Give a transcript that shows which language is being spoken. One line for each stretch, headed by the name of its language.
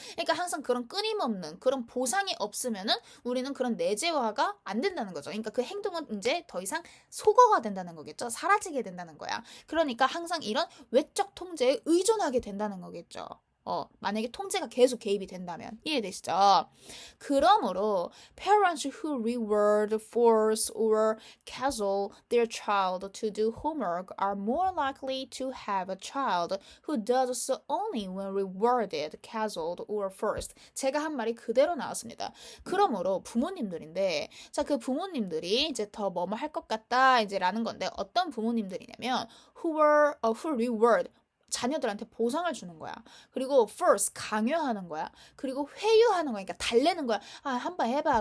Korean: 그러니까 항상 그런 끊임없는 그런 보상이 없으면은 우리는 그런 내재화가 안 된다는 거죠. 그러니까 그 행동은 이제 더 이상 소거가 된다는 거겠죠. 사라지게 된다는 거야. 그러니까 항상 이런 외적 통제에 의존하게 된다는 거겠죠. 만약에 통제가 계속 개입이 된다면 이해되시죠? 그러므로
English: parents who reward, force, or cajole their child to do homework are more likely to have a child who does so only when rewarded, cajoled, or forced.
Korean: 제가 한 말이 그대로 나왔습니다. 그러므로 부모님들인데, 자, 그 부모님들이 이제 더 뭐뭐 할 것 같다 이제라는 건데 어떤 부모님들이냐면
English: who reward
Korean: 자녀들한테 보상을 주는 거야. 그리고 first 강요하는 거야. 그리고 회유하는 거야. 그러니까 달래는 거야. 한번 해봐.